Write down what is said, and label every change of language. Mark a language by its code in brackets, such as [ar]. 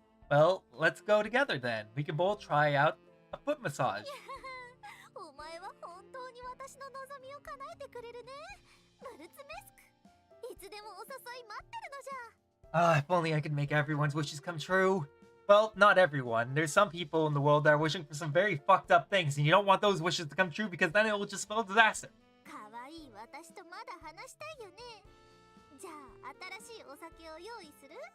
[en] Well, let's go together then. We can both try out a foot massage. [ja] お前は本当に私の望みを叶えてくれるね。ブルツメスク。いつでもお誘い待ってるのじゃ。 [en] If only I could make everyone's wishes come true. Well, not everyone. There's some people in the world that are wishing for some very fucked up things, and you don't want those wishes to come true because then it will just spell disaster. [ja] 可愛い私とまだ話したいよね。じゃあ新しいお酒を用意する？